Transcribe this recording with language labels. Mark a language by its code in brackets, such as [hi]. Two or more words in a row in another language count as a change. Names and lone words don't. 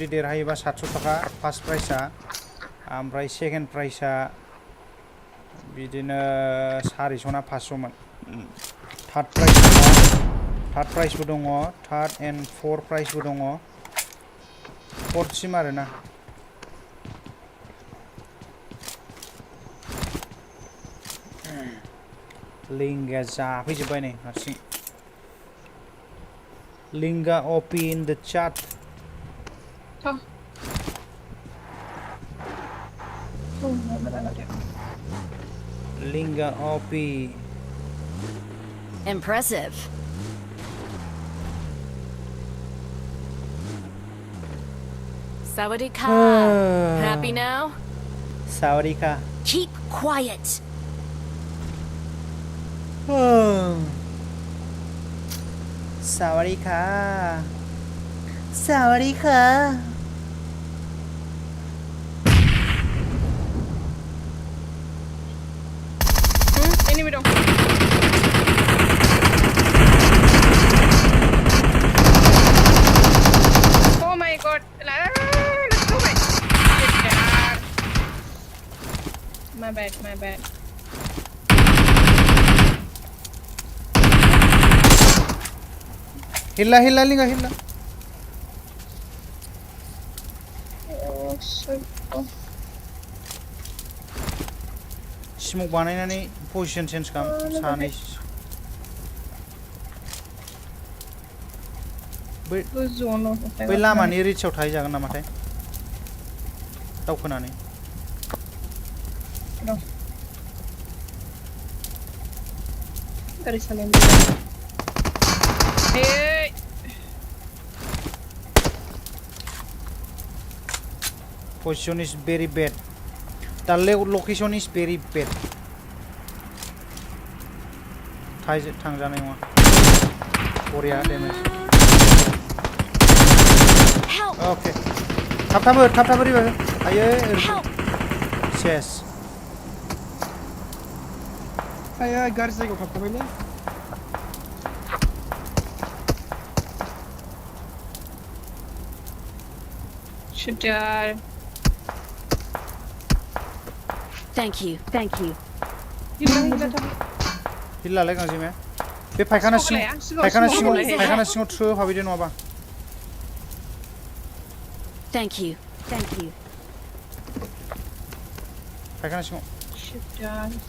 [brx] देरहायोबा 700 थाखा फार्स्ट प्राइजआ ओमफ्राय सेकेन्ड प्राइजआ बिदिनो 400 ना 500 मोन थार्ड प्राइजबो दङ [en] third and fourth [brx] प्राइजबो दङ फोर्थसिम आरोना लिंगा जाफैजोब्बाय नै हारसिं लिंगा [en] OP in the chat [brx] लिंगा OP [en] Impressive. Sawadika. Happy now? [th] สวัสดีค่ะ [en] Keep quiet. [th] สวัสดีค่ะสวัสดีค่ะ [en] Enemy dong. Oh my god. Let's go back. My bad, my bad. [brx] हिल्ला हिल्ला लिंगा हिल्ला [en] Oh shit. Oh. [brx] स्मोक बानायनानै [en] position change [brx] खालाम सानै बै लामानि रिचआव थाहैजागोन नामाथाय दावखोनानै गारि सालायनो Hey. [en] Position is very bad. The location is very bad. [brx] थांजानाय नङा बरिया damage. Okay. थाब रिभाइभ आयो सेस आया गाज्रि जायगायाव थाबथाबायलै [en] Shooter. Thank you. [brx] हिल्लालाय गांजेमाया बे फायखाना सिङाव थ्रो हाबैदो नङाबा [en] Thank you. [brx] फायखाना सिङाव [en] Shooter.